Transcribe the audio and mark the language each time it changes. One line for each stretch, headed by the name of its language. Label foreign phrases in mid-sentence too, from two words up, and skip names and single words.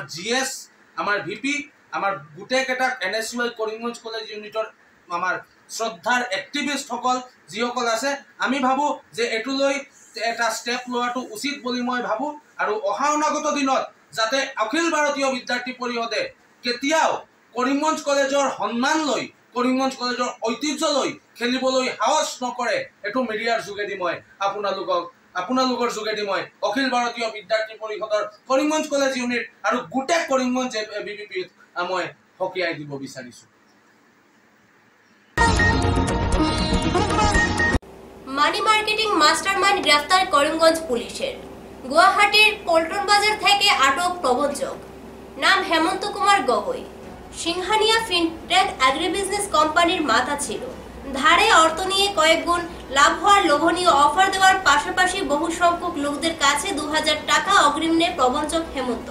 Assamese: GS, আমাৰ VP, আমাৰ গোটেইকেইটাক NSUI কৰিমগঞ্জ কলেজ ইউনিটৰ আমাৰ শ্ৰদ্ধাৰ এক্টিভিষ্টসকল যিসকল আছে, আমি ভাবোঁ যে এইটো লৈ এটা ষ্টেপ লোৱাটো উচিত বুলি মই ভাবোঁ আৰু অহা অনাগত দিনত যাতে অখিল ভাৰতীয় বিদ্যাৰ্থী পৰিষদে কেতিয়াও কৰিমগঞ্জ কলেজৰ সন্মান লৈ কৰিমগঞ্জ কলেজৰ ঐতিহ্য লৈ খেলিবলৈ সাহস নকৰে, এইটো মিডিয়াৰ যোগেদি মই আপোনালোকৰ যোগেদি মই অখিল ভাৰতীয় বিদ্যাৰ্থী পৰিষদৰ কৰিমগঞ্জ কলেজ ইউনিট আৰু গোটেই কৰিমগঞ্জ ABVP মই সকীয়াই দিব বিচাৰিছোঁ।
English: money marketing mastermind
Bangla: গ্রেফতার করিমগঞ্জ পুলিশের। গুয়াহাটির পল্টন বাজার থেকে আটক প্রবঞ্চক, নাম হেমন্ত কুমার গগৈ। সিংহানিয়া ফিনটেক অ্যাগ্রিবিজনেস কোম্পানির মাথা ছিল। ধারে অর্থ নিয়ে কয়েক গুণ লাভ হওয়ার লোভনীয় অফার দেওয়ার পাশাপাশি বহু সংখ্যক লোকদের কাছে 2000 টাকা অগ্রিম নেয় প্রবঞ্চক হেমন্ত।